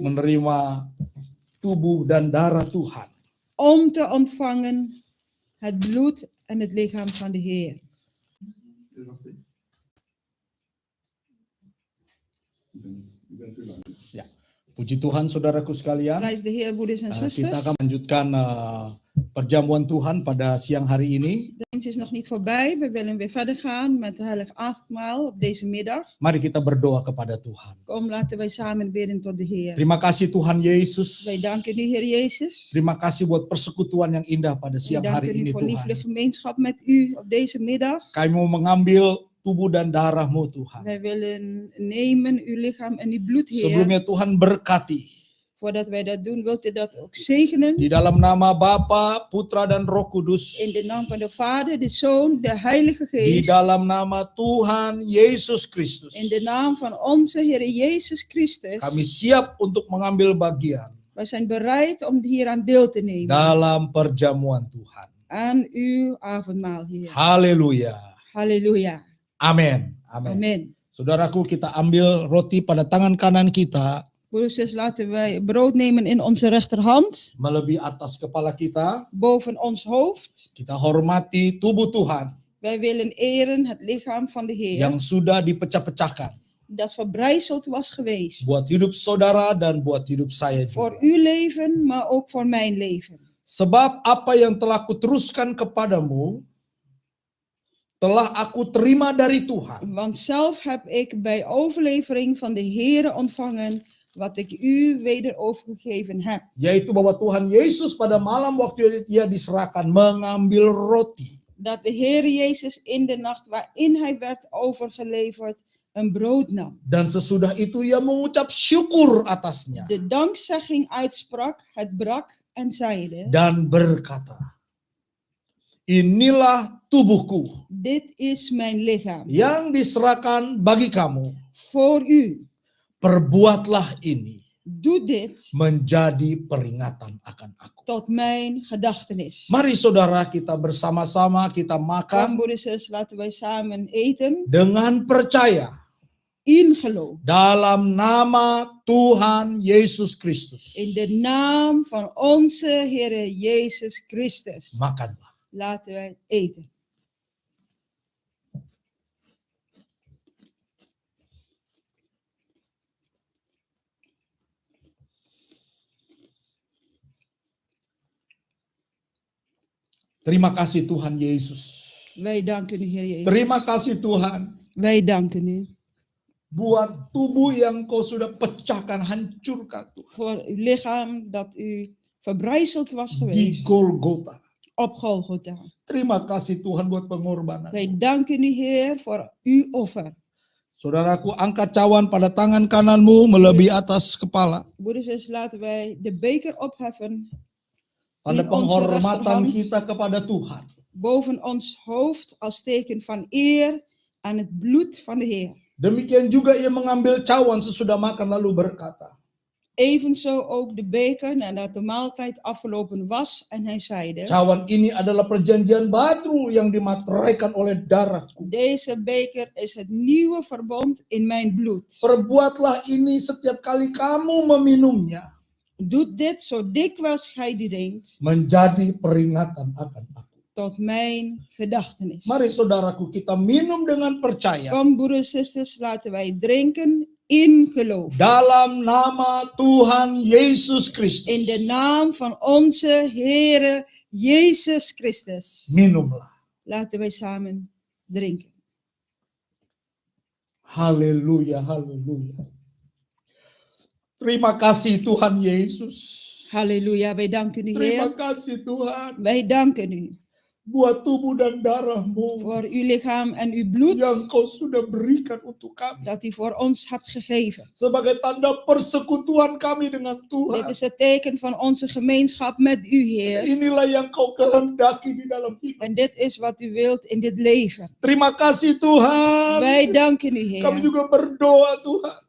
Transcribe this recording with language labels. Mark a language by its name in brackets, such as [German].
[Indonesian] menerima tubuh dan darah Tuhan. [Dutch] om te ontvangen het bloed en het lichaam van de Heer. [Indonesian] Ya. Puji Tuhan saudaraku sekalian. [Dutch] Prijs de Heer, broeders en [Indonesian] Kita [Dutch] zusters. [Indonesian] akan melanjutkan perjamuan Tuhan pada siang hari ini. [Dutch] De dienst is nog niet voorbij. We willen weer verder gaan met het heilig avondmaal op deze middag. [Indonesian] Mari kita berdoa kepada Tuhan. [Dutch] Kom, laten wij samen bidden tot de Heer. [Indonesian] Terima kasih Tuhan Yesus. [Dutch] Wij danken u, Heer Jezus. [Indonesian] Terima kasih buat persekutuan yang indah pada [Dutch] Wij [Indonesian] siang hari [Dutch] danken [Indonesian] ini [Dutch] u voor liefde [Indonesian] Tuhan. [Dutch] gemeenschap met u op deze middag. [Indonesian] Kami mau mengambil tubuh dan darah-Mu Tuhan. [Dutch] Wij willen nemen uw lichaam en uw bloed, Heer. [Indonesian] Sebelumnya Tuhan berkati. [Dutch] Voordat wij dat doen, wilt u dat ook zegenen. [Indonesian] Di dalam nama Bapa, Putra dan Roh Kudus. [Dutch] In de naam van de Vader, de Zoon, de Heilige [Indonesian] Di [Dutch] Geest. [Indonesian] dalam nama Tuhan Yesus Kristus. [Dutch] In de naam van onze Heer Jezus Christus. [Indonesian] Kami siap untuk mengambil bagian [Dutch] Wij zijn bereid om hier aan deel te nemen. [Indonesian] dalam perjamuan Tuhan. [Dutch] Aan uw avondmaal, Heer. [Indonesian] Haleluya. [Dutch] Halleluja. [Indonesian] Amin. Amin. [Dutch] Amen. [Indonesian] Saudaraku, kita ambil roti pada tangan kanan kita, [Dutch] Broeders, laten wij brood nemen in onze rechterhand. [Indonesian] melebihi atas kepala kita. [Dutch] Boven ons hoofd. [Indonesian] Kita hormati tubuh Tuhan. [Dutch] Wij willen eren het lichaam van de Heer. [Indonesian] yang sudah dipecah-pecahkan [Dutch] Dat verbrijzeld was geweest. [Indonesian] buat hidup saudara dan buat hidup saya [Dutch] Voor [Indonesian] juga. [Dutch] uw leven, maar ook voor mijn leven. [Indonesian] Sebab apa yang telah kuteruskan kepadamu telah aku terima dari Tuhan. [Dutch] Want zelf heb ik bij overlevering van de Heer ontvangen wat ik u weder overgegeven heb. [Indonesian] Yaitu bahwa Tuhan Yesus pada malam waktu dia diserahkan mengambil roti. [Dutch] Dat de Heer Jezus in de nacht waarin hij werd overgeleverd een brood nam. [Indonesian] Dan sesudah itu ia mengucap syukur atasnya. [Dutch] De dankzegging uitsprak, het brak en zeide: [Indonesian] Dan berkata, inilah tubuhku [Dutch] Dit is mijn lichaam [Indonesian] yang diserahkan bagi kamu. [Dutch] voor u. [Indonesian] Perbuatlah ini [Dutch] Doe dit [Indonesian] menjadi peringatan akan aku. [Dutch] tot mijn gedachtenis. [Indonesian] Mari saudara kita bersama-sama kita [Dutch] Kom, [Indonesian] makan [Dutch] broeders en zusters, laten wij samen eten [Indonesian] dengan percaya [Dutch] in geloof. [Indonesian] dalam nama Tuhan Yesus Kristus. [Dutch] In de naam van onze Heer Jezus Christus. [Indonesian] Makanlah. [Dutch] Laten wij eten. [Indonesian] Terima kasih Tuhan Yesus. [Dutch] Wij danken u, Heer Jezus. [Indonesian] Terima kasih Tuhan [Dutch] Wij danken u [Indonesian] buat tubuh yang kau sudah pecahkan, hancurkan Tuhan. [Dutch] voor uw lichaam dat u verbrijzeld was geweest [Indonesian] Golgota. [Dutch] op Golgotha. [Indonesian] Terima kasih Tuhan buat pengorbanan. [Dutch] Wij danken u, Heer, voor uw offer. [Indonesian] Saudaraku, angkat cawan pada tangan kananmu melebihi atas kepala. [Dutch] Broeders en zusters, laten wij de beker opheffen [Indonesian] Tanda [Dutch] in onze [Indonesian] penghormatan [Dutch] rechterhand [Indonesian] kita kepada Tuhan. [Dutch] boven ons hoofd als teken van eer aan het bloed van de Heer. [Indonesian] Demikian juga ia mengambil cawan sesudah makan lalu berkata, [Dutch] Evenzo ook de beker nadat de maaltijd afgelopen was en hij zeide: [Indonesian] cawan ini adalah perjanjian baru yang dimateraikan oleh darahku. [Dutch] Deze beker is het nieuwe verbond in mijn bloed. [Indonesian] Perbuatlah ini setiap kali kamu meminumnya [Dutch] Doet dit zo dikwijls gij die drinkt, [Indonesian] menjadi peringatan akan aku. [Dutch] tot mijn gedachtenis. [Indonesian] Mari saudaraku kita minum dengan percaya [Dutch] Kom, broeders en zusters, laten wij drinken in geloof. [Indonesian] dalam nama Tuhan Yesus Kristus. [Dutch] In de naam van onze Heere Jezus Christus. [Indonesian] Minumlah. [Dutch] Laten wij samen drinken. [Indonesian] Haleluya, haleluya. Terima kasih Tuhan Yesus. [Dutch] Halleluja, wij danken u, [Indonesian] Terima [Dutch] Heer. [Indonesian] kasih Tuhan [Dutch] Wij danken u [Indonesian] buat tubuh dan darahmu [Dutch] voor uw lichaam en uw bloed [Indonesian] yang kau sudah berikan untuk kami. [Dutch] dat u voor ons hebt gegeven. [Indonesian] Sebagai tanda persekutuan kami dengan [Dutch] Dit [Indonesian] Tuhan. [Dutch] is het teken van onze gemeenschap met u, Heer. [Indonesian] Inilah yang kau kehendaki di dalam hidup. [Dutch] En dit is wat u wilt in dit leven. [Indonesian] Terima kasih Tuhan. [Dutch] Wij danken u, Heer. [Indonesian] juga berdoa Tuhan.